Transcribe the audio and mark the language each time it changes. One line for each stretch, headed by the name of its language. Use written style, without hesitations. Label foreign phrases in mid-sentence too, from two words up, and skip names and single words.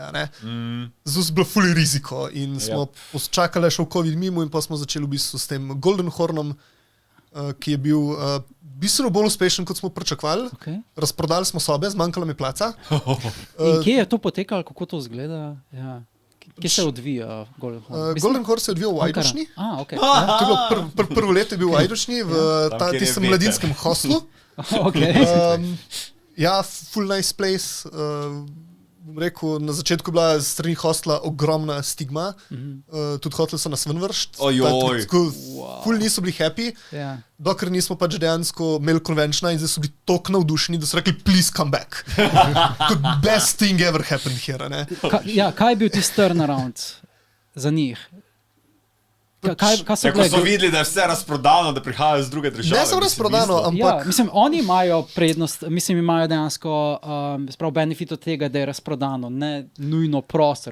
Slovenian: Zdaj je bilo ful riziko in smo čakali še v COVID mimo in pa smo začeli v bistvu s tem Golden Hornom, ki je bil bistveno bolj uspešen, kot smo pričakovali. Razprodali smo sobe, zmanjkalo mi placa. In kje je to potekalo, kako to izgleda? Kje se odvija Golden Horn? Golden Horn se odvija v Ajdošni. To je bilo prvo leto je bil v Ajdošni, v tistem mladinskem hostlu. Ja,
English: full nice place,
Slovenian: v bom rekel, na začetku je bila strani hostla ogromna stigma, tudi hoteli so nas ven vršiti. Ojoj. Ful niso bili happy, Ja. dokler nismo pač dejansko imeli konvenčna in zdaj so bili tako navdušeni, da so rekli,
English: please come back. Kot best thing ever happened here,
Slovenian: ne. Kaj je bil tisti turnaround za njih? Kaj so Ko so videli, da je vse razprodano, da prihajajo z druge države. Ne samo razprodano, ampak... Ja, mislim, oni imajo prednost, mislim, imajo dejansko benefit od tega, da je razprodano, ne nujno prostor.